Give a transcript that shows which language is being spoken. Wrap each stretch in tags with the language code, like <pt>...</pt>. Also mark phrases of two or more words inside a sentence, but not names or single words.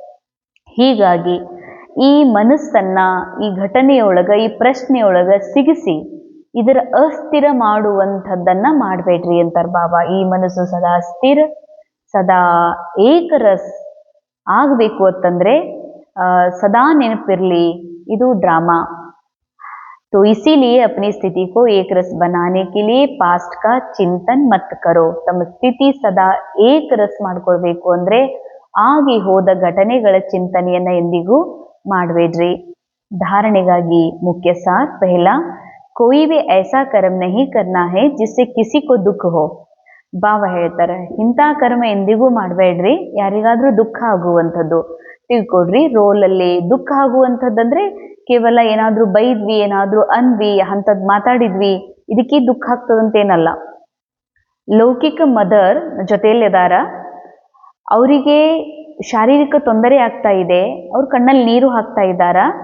<kn>ಹೀಗಾಗಿ ಈ ಮನಸ್ಸನ್ನ ಈ ಘಟನೆಯೊಳಗ, ಈ ಪ್ರಶ್ನೆಯೊಳಗ ಸಿಗಿಸಿ ಇದರ ಅಸ್ಥಿರ ಮಾಡುವಂಥದ್ದನ್ನ ಮಾಡಬೇಡ್ರಿ ಅಂತಾರೆ ಬಾಬಾ. ಈ ಮನಸ್ಸು ಸದಾ ಸ್ಥಿರ, ಸದಾ ಏಕರಸ್ ಆಗಬೇಕು ಅಂತಂದ್ರೆ ಸದಾ ನೆನಪಿರ್ಲಿ ಇದು ಡ್ರಾಮಾ.</kn> <hi>तो इसीलिए अपनी स्थिति को एक रस बनाने के लिए पास्ट का चिंतन मत करो.</hi> <kn>ತಮ್ಮ ಸ್ಥಿತಿ ಸದಾ ಏಕ ರಸ್ ಮಾಡ್ಕೊಳ್ಬೇಕು ಅಂದ್ರೆ ಆಗಿ ಹೋದ ಘಟನೆಗಳ ಚಿಂತನೆಯನ್ನ ಎಂದಿಗೂ ಮಾಡಬೇಡ್ರಿ. ಧಾರಣೆಗಾಗಿ ಮುಖ್ಯ ಸಾರ್ ಪಹला,</kn> <hi>कोई भी ऐसा कर्म नहीं करना है जिससे किसी को दुख हो.</hi> <kn>ಬಾಬಾ ಹೇಳ್ತಾರೆ ಇಂಥ ಕರ್ಮ ಎಂದಿಗೂ ಮಾಡಬೇಡ್ರಿ ಯಾರಿಗಾದ್ರೂ ದುಃಖ ಆಗುವಂಥದ್ದು. ತಿಳ್ಕೊಡ್ರಿ, ರೋಲಲ್ಲಿ ದುಃಖ ಆಗುವಂಥದ್ದಂದ್ರೆ ಕೇವಲ ಏನಾದ್ರೂ ಬೈದ್ವಿ, ಏನಾದ್ರೂ ಅಂದ್ವಿ, ಅಂಥದ್ದು ಮಾತಾಡಿದ್ವಿ, ಇದಕ್ಕೆ ದುಃಖ ಆಗ್ತದಂತೇನಲ್ಲ. ಲೌಕಿಕ ಮದರ್ ಜೊತೆಯಲ್ಲಿದಾರ, ಅವರಿಗೆ ಶಾರೀರಿಕ ತೊಂದರೆ ಆಗ್ತಾ ಇದೆ, ಅವ್ರ ಕಣ್ಣಲ್ಲಿ ನೀರು ಹಾಕ್ತಾ ಇದ್ದಾರ.</kn>